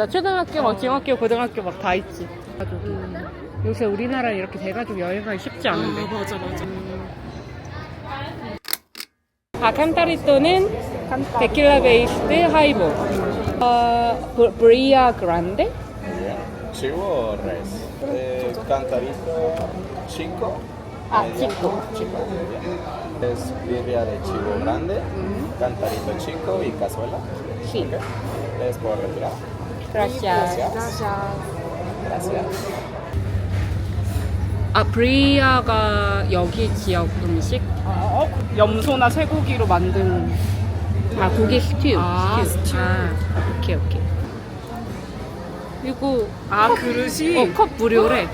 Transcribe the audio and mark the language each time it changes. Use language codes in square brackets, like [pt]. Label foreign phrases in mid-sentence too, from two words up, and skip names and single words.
[ko] 초등학교, 막 중학교, 고등학교 막 다 있지. 요새 우리나라 이렇게 돼가지고 여행하기 쉽지 않은데. 맞아. 칸타리토는 [en] tequila based highball. [es] birria grande? ¿Chivo o res? Cantarito 5 아, media. chico. Es birria de chivo grande, cantarito chico y cazuela. Sí. Ok. ¿Les puedo retirar? Gracias. Gracias. [ko] 아, 브리아가 여기 지역 음식? 염소나 쇠고기로 만든 아, 고기 스튜. 아, 스튜. 아, 오케이, 오케이. 이거 그릇이 컵 무료래.